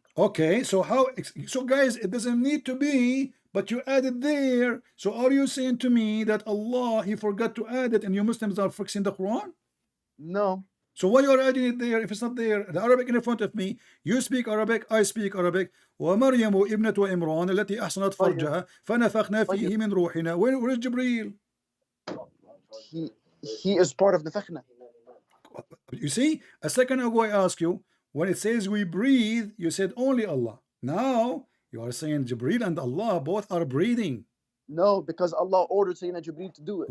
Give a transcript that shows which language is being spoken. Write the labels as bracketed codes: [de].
[en] Okay, so guys, it doesn't need to be, but you add it there. So are you saying to me that Allah, he forgot to add it and you Muslims are fixing the Quran? No. So why you are adding it there if it's not there? The Arabic in front of me, you speak Arabic, I speak Arabic. [ar] ومريم ابنة عمران التي أحصنت فرجها فنفخنا فيه من روحنا. [en] Where is Jibreel? He is part of the Nafakhna. You see, a second ago I asked you, when it says we breathe, you said only Allah. Now you are saying Jibreel and Allah both are breathing. No, because Allah ordered Sayyidina Jibreel to do it.